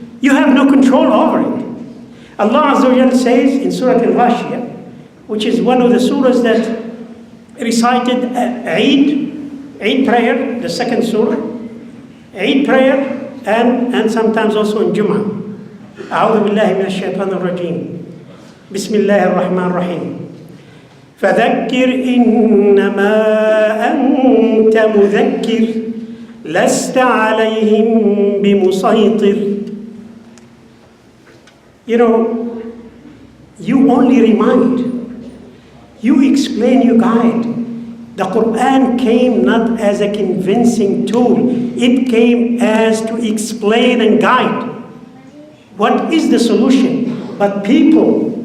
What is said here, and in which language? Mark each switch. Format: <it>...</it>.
<en>You have no control over it. Allah Azza wa Jalla says in Surah Al-Ghashiyah, which is one of the surahs that recited Eid prayer, the second surah, Eid prayer, and sometimes also in Jum'ah.</en> <ar>أعوذ بالله من الشيطان الرجيم. بسم الله الرحمن الرحيم. فذكر إنما أنت مذكر لست عليهم بمسيطر.</ar> <en>You know, you only remind, you explain, you guide. The Quran came not as a convincing tool, it came as to explain and guide. What is the solution? But people</en>